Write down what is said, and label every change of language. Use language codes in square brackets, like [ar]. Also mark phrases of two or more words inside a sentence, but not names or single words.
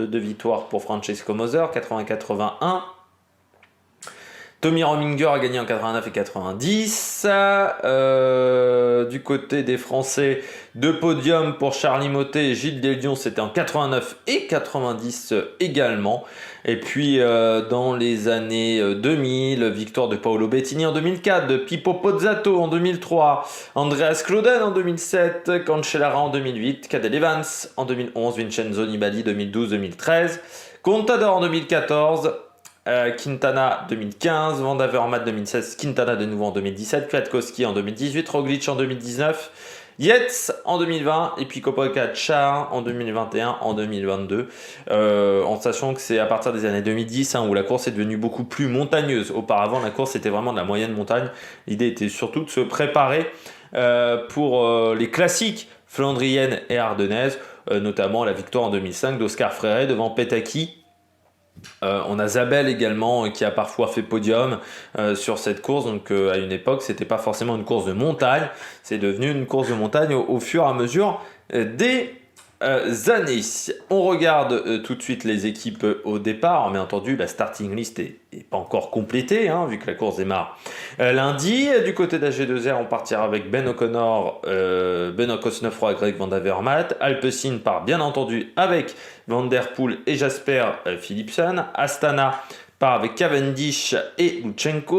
[fr] 2 victoires pour Francesco Moser, 80-81. Tommy Rominger a gagné en 89 et 90. Du côté des Français, 2 podiums pour Charlie Mottet et Gilles Deslions, c'était en 89 et 90 également. Et puis dans les années 2000, victoire de Paolo Bettini en 2004, de Pippo Pozzato en 2003, Andreas Klöden en 2007, Cancellara en 2008, Cadel Evans en 2011, Vincenzo Nibali 2012-2013, Contador en 2014, Quintana 2015, Van Avermaet 2016, Quintana de nouveau en 2017, Kwiatkowski en 2018, Roglic en 2019, Yates en 2020 et puis Pogačar en 2021, en 2022, en sachant que c'est à partir des années 2010 où la course est devenue beaucoup plus montagneuse. Auparavant, la course était vraiment de la moyenne montagne. L'idée était surtout de se préparer pour les classiques flandriennes et ardennaises, notamment la victoire en 2005 d'Oscar Freire devant Petacchi. On a Zabel également qui a parfois fait podium sur cette course. Donc à une époque, c'était pas forcément une course de montagne, c'est devenu une course de montagne au fur et à mesure des années. On regarde tout de suite les équipes au départ. Bien entendu, la [en] starting list [fr] est pas encore complétée, vu que la course démarre lundi. Du côté d'AG2R, on partira avec Ben O'Connor, Benoît Cosnefroy, Greg Van Avermaet. Alpecin part bien entendu avec Van Der Poel et Jasper Philipsen. Astana part avec Cavendish et Lutsenko.